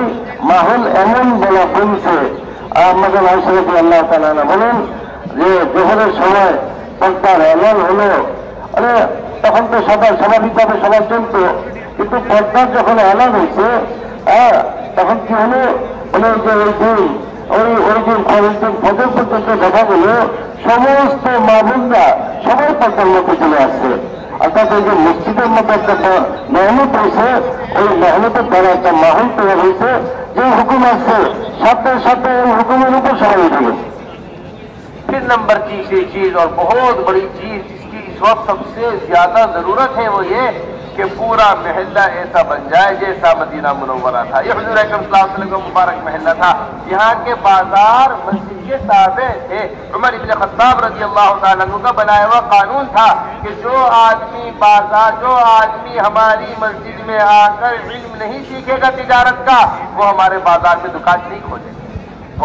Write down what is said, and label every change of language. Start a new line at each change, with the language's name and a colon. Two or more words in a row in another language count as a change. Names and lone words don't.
Bangla: মাহল এমন বলা বলছে, আমাদের আয়েশা
Arabic: رضي الله تعالى عنها
Bangla: বলেন যে জোহরের সময় পর্দার এলান হলো, তখন তো সবাই স্বাভাবিকভাবে সবাই চলত, কিন্তু পর্দার যখন এলান হয়েছে তখন কি হলো, যে ওই দিন ফজর পর্যন্ত দেখা গেল সমস্ত মা বোনরা সবাই পর্দার মধ্যে চলে আসছে। অর্থাৎ এই যে মসজিদের মধ্যে একটা মেহনত হয়েছে, ওই মেহনতের দ্বারা একটা মাহল তৈরি হয়েছে, যে হুকুম আসছে সাথে সাথে ওই হুকুমের উপর সবাই উঠে গেছে।
Urdu: پھر نمبر تیسری چیز اور بہت بڑی چیز جس کی اس وقت سب سے زیادہ ضرورت ہے وہ یہ کہ پورا محلہ ایسا بن جائے جیسا مدینہ منورہ تھا. یہ حضور اکرم
Arabic: صلی اللہ علیہ وسلم
Urdu: کا مبارک محلہ تھا. یہاں کے بازار مسجد کے تابع تھے. عمر ابن خطاب
Arabic: رضی اللہ تعالیٰ عنہ
Urdu: کا بنایا ہوا قانون تھا کہ جو آدمی ہماری مسجد میں آ کر علم نہیں سیکھے گا تجارت کا وہ ہمارے بازار میں دکان نہیں کھولے گا.